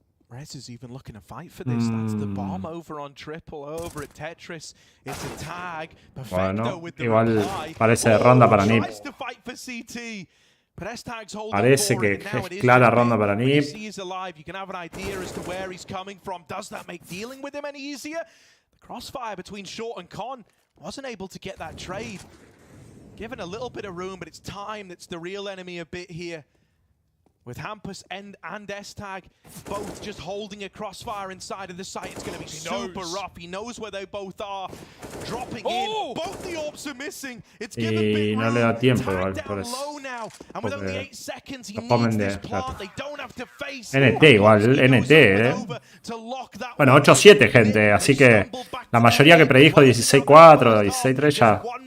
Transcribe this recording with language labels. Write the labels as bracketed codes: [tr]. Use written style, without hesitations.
[en] Rez is even looking to fight for this. That's the bomb over on triple over at Tetris. It's a tag. Perfecto with the reply. [es] Parece ronda para NIP. Parece que es clara ronda para NIP. [en] You can have an idea as to where he's coming from. Does that make dealing with him any easier? The crossfire between Short and Con wasn't able to get that trade. Given a little bit of room, but it's time that's the real enemy a bit here. With Hampus and S-Tag both just holding a crossfire inside of the site, it's going to be super rough. He knows where they both are. Dropping in. Both the orbs are missing. It's given big [es] no le da tiempo igual, por eso. [en] And with only 8 seconds, he needs this plant. They don't have to face [es] NT igual, NT, Bueno, 8-7, gente, así que la mayoría que predijo 16-4, 16-3 ya.